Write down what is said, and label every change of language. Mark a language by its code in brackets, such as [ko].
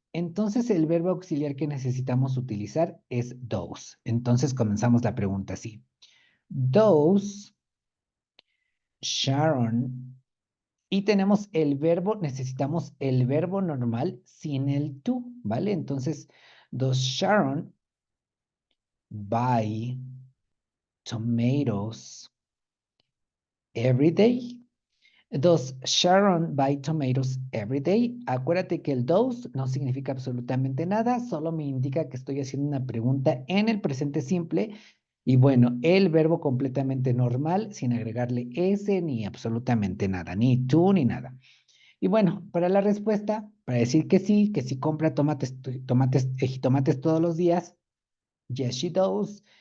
[es] Entonces el verbo auxiliar que necesitamos utilizar es those. Entonces comenzamos la pregunta así. Those, Sharon. Y tenemos el verbo, necesitamos el verbo normal sin el to, ¿vale? [en] Entonces, does Sharon buy tomatoes every day? Does Sharon buy tomatoes every day? [es] Acuérdate que el does no significa absolutamente nada, solo me indica que estoy haciendo una pregunta en el presente simple. Y bueno, el verbo completamente normal, sin agregarle S ni absolutamente nada, ni to ni nada. Y bueno, para la respuesta, para decir que sí compra jitomates todos los días, [en] yes, she does.